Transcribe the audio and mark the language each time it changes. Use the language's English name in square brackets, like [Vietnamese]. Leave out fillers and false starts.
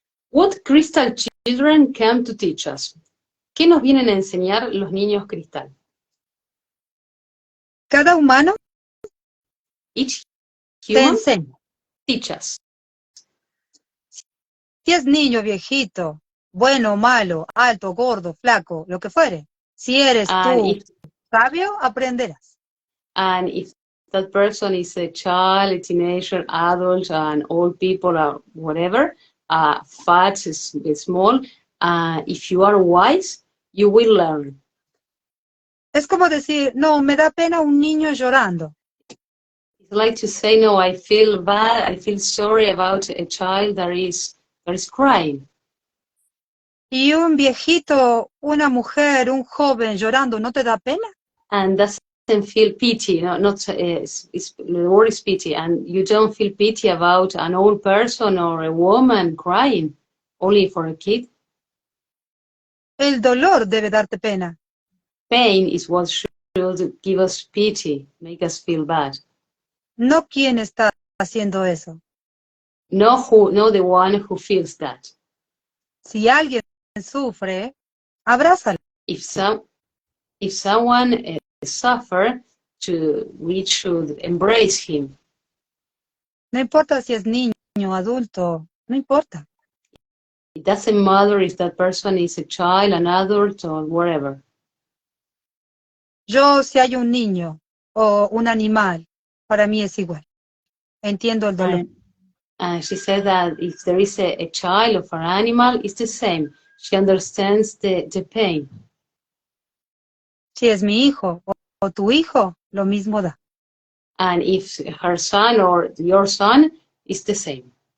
[English] What crystal children come to teach us? [Spanish] ¿Qué nos vienen a enseñar los niños cristal? Cada humano [English] Each [Spanish] te [English] human [Spanish] enseña. [English] teach us. [Spanish] Si es niño, viejito, bueno, malo, alto, gordo, flaco, lo que fuere. Si eres tú sabio, aprenderás. [English] And if that person is a child, a teenager, adult, and old people, or whatever, fat, small, if you are wise, you will learn. [Spanish] Es como decir, no, me da pena un niño llorando. [English] It's like to say, no, I feel bad, I feel sorry about a child that is crying. [Spanish] Y un viejito, una mujer, un joven llorando, ¿no te da pena? [English] And doesn't feel pity, no, not the word is pity, and you don't feel pity about an old person or a woman crying, only for a kid. [Spanish] El dolor debe darte pena. [English] Pain is what should give us pity, make us feel bad. [Spanish] No quién está haciendo eso. [English] No the one who feels that. [Spanish] Si alguien sufre, abrázalo. [English] If someone suffer, we should embrace him. [Spanish] No importa si es niño, adulto, no importa. [English] It doesn't matter if that person is a child, an adult, or whatever. [Spanish] Yo, si hay un niño o un animal, para mí es igual. Entiendo el dolor. [English] And she said that if there is a child or an animal, it's the same. She understands the pain. [Spanish] Si es mi hijo o tu hijo, lo mismo da. [English] And if her son or your son, it's the same.